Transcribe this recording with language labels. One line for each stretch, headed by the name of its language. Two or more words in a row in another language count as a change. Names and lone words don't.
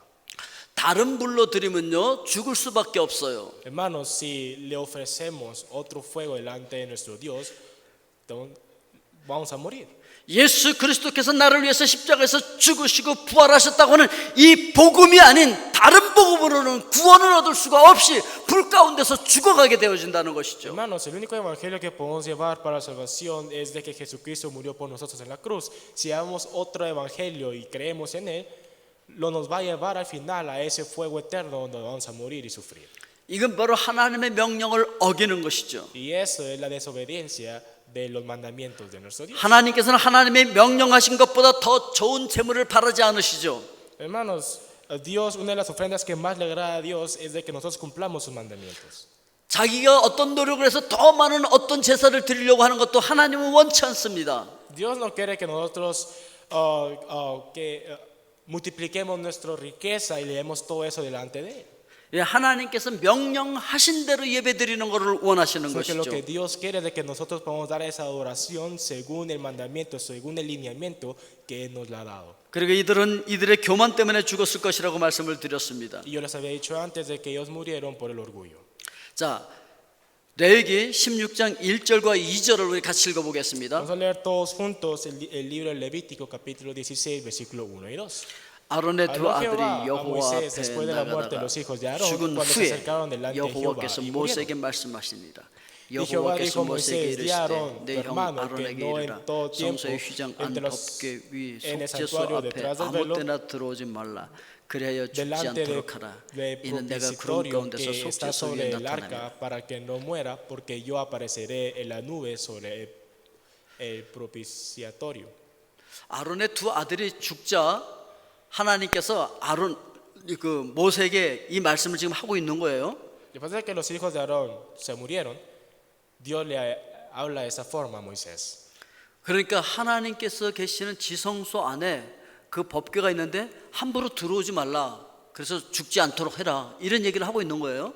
Korean: 다른 불로 드리면요 죽을 수밖에 없어요.
Spanish: Hermanos, si le ofrecemos otro fuego delante de nuestro Dios, vamos a morir.
Korean: 예수 그리스도께서 나를 위해서 십자가에서 죽으시고 부활하셨다고 하는 이 복음이 아닌 다른 복음으로는 구원을 얻을 수가 없이 불 가운데서 죽어가게 되어진다는 것이죠.
Spanish: Hermanos, el único evangelio que podemos llevar para la salvación es de que Jesucristo murió por nosotros en la cruz. Si damos otro evangelio y creemos en él, lo nos va a llevar al final a ese fuego eterno donde vamos a morir y sufrir.
Korean: 이건 바로 하나님의 명령을 어기는 것이죠.
Spanish: Y eso es la desobediencia de los mandamientos de nuestro Dios.
Korean: 하나님께서는 하나님의 명령하신 것보다 더 좋은 제물을 바라지 않으시죠.
Spanish: Hermanos, Dios, una de las ofrendas que más le agrada a Dios es de que nosotros cumplamos sus mandamientos.
Korean: 자기가 어떤 노력을 해서 더 많은 어떤 제사를 드리려고 하는 것도 하나님은 원치 않습니다.
Spanish: Dios no quiere que nosotros multipliquemos nuestra riqueza y le demos todo eso delante de Él.
Korean: 예, 하나님께서 명령하신 대로 예배드리는 것을 원하시는
Spanish: Porque lo
Korean: 것이죠.
Spanish: que Dios quiere es de que nosotros podamos dar esa adoración según el mandamiento, según el lineamiento que Él nos la ha dado.
Korean: 그리고 이들은 이들의 교만 때문에 죽었을 것이라고 말씀을 드렸습니다.
Spanish: Y yo les había dicho antes de que ellos murieron por el orgullo.
Korean: 자, 레위기 16장 1절과 2절을 우리 같이 읽어보겠습니다.
Spanish: Vamos a leer todos juntos el libro de Levítico capítulo 16 versículo 1 y 2.
Korean: 아론의 두
Spanish: Habló
Korean: 아들이
Spanish: Jehová a
Korean: 여호와
Spanish: Moisés
Korean: 앞에
Spanish: después de la muerte de
Korean: 나가다가
Spanish: los hijos de Aarón
Korean: 죽은
Spanish: cuando se
Korean: 후에
Spanish: acercaron delante de Jehová
Korean: 여호와께서
Spanish: y
Korean: 모세에게
Spanish: murieron.
Korean: 말씀하십니다.
Spanish: Y Jehová dijo
Korean: 여호와께서
Spanish: a
Korean: 모세에게
Spanish: Moisés, di a Aarón,
Korean: 이르시되
Spanish: tu
Korean: 내 형
Spanish: hermano, que
Korean: 아론에게
Spanish: no en
Korean: 이르라
Spanish: todo tiempo
Korean: 성소의 휘장
Spanish: entre
Korean: 안
Spanish: los
Korean: 덮개 위
Spanish: en el
Korean: 속죄소
Spanish: santuario
Korean: 앞에
Spanish: detrás del
Korean: 아무
Spanish: velo
Korean: 때나 들어오지 말라 그리하여 죽지
Spanish: delante
Korean: 않도록 하라
Spanish: del
Korean: 이는 내가 구름
Spanish: propiciatorio
Korean: 가운데서
Spanish: que está
Korean: 속죄소
Spanish: sobre
Korean: 위에
Spanish: el
Korean: 나타나며
Spanish: arca para que no muera, porque yo apareceré en la nube sobre el propiciatorio.
Korean: 아론의 두 아들이 죽자 하나님께서 그 모세에게 이 말씀을 지금 하고 있는 거예요.
Spanish: Después de que los hijos de Aarón se murieron, Dios le habla de esa forma a Moisés.
Korean: 그러니까 하나님께서 계시는 지성소 안에 그 법궤가 있는데 함부로 들어오지 말라. 그래서 죽지 않도록 해라. 이런 얘기를 하고 있는 거예요.